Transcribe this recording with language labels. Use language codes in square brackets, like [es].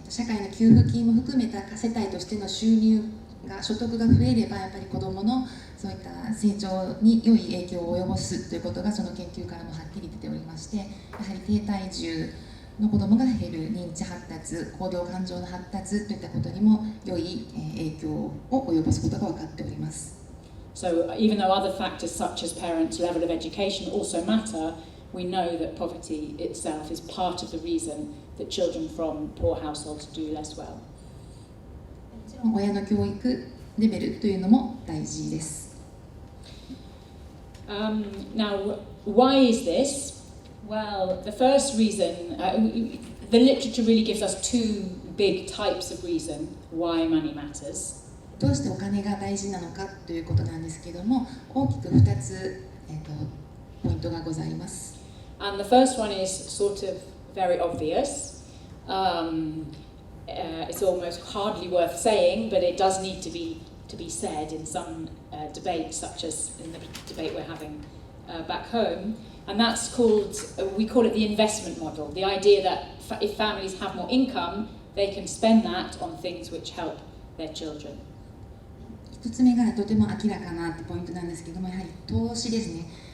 [ja] 社会の給付金も含めた世帯としての収入が所得が増えれば、やっぱり子どものそういった成長に良い影響を及ぼすということがその研究からもはっきり出ておりまして、やはり低体重の子どもが減る、認知発達、行動感情の発達といったことにも良い影響を及ぼすことが分かっております。 [en] So even though other factors such as parents' level of education also matter, we know that poverty itself is part of the reason that children from poor households do less well. [ja] 親の教育レベルというのも大事です。 [en] Now, why is this? Well, the first reason, the literature really gives us two big types of reason why money matters. [ja] どうしてお金が大事なのかということなんですけども、大きく2つ、ポイントがございます。 [en] And the first one is sort of very obvious. It's almost hardly worth saying, but it does need to be said in some debate, such as in the debate we're having back home. And that's called, we call it the investment model. The idea that if families have more income, they can spend that on things which help their children. [ja] 1つ目がとても明らかなポイントなんですけども、やはり投資ですね。